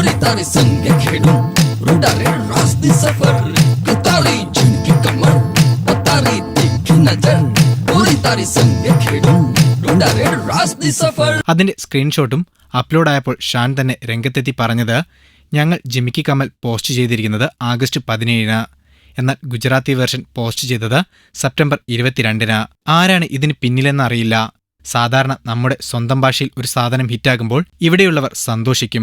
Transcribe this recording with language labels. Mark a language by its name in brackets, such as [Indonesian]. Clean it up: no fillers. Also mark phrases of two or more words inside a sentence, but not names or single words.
[Gujarati] તારે સંગ ખેલું રુડારે રાસ્તે સફર તારી ઝુમકી કમર તારી તીખી નજર પૂરી તારી સંગ ખેલું રુડારે રાસ્તે સફર. [Malayalam] അതിന്റെ സ്ക്രീൻഷോട്ടും അപ്ലോഡായപ്പോൾ ഷാൻ തന്നെ രംഗത്തെത്തി പറഞ്ഞത്, ഞങ്ങൾ ജിമിക്കി കമൽ പോസ്റ്റ് ചെയ്തിരിക്കുന്നത് ആഗസ്റ്റ് 17-ന്, എന്നാൽ ഗുജറാത്തി വേർഷൻ പോസ്റ്റ് ചെയ്തത് സെപ്റ്റംബർ 22-ന്. ആരാണ് ഇതിന് പിന്നിലെന്നറിയില്ല. സാധാരണ നമ്മുടെ സ്വന്തം ഭാഷയിൽ ഒരു സാധനം ഹിറ്റാകുമ്പോൾ ഇവിടെയുള്ളവർ സന്തോഷിക്കും.